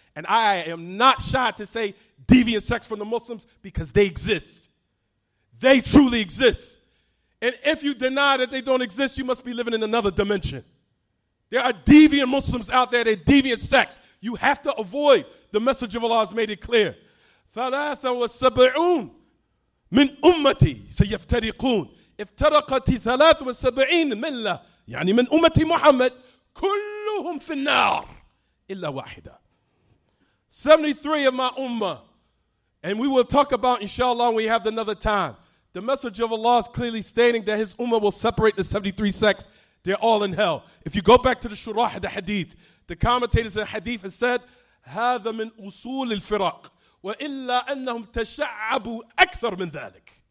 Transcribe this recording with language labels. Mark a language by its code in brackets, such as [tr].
[en] And I am not shy to say deviant sects from the Muslims because they exist. They truly exist. And if you deny that they don't exist, you must be living in another dimension. There are deviant Muslims out there, they're deviant sects. You have to avoid. The message of Allah has made it clear. [ar] ثلاثة من أمتي سيفترقون افترقت 73 ملة يعني من أمة محمد كلهم في النار إلا واحدة. [en] 73 of my ummah. And we will talk about, inshallah, when we have another time. The message of Allah is clearly stating that his ummah will separate the 73 sects. They're all in hell. If you go back to the shurah, the hadith, the commentators of the hadith have said, هذا من أصول الفرق وإلا أنهم تشعبوا أكثر من ذلك.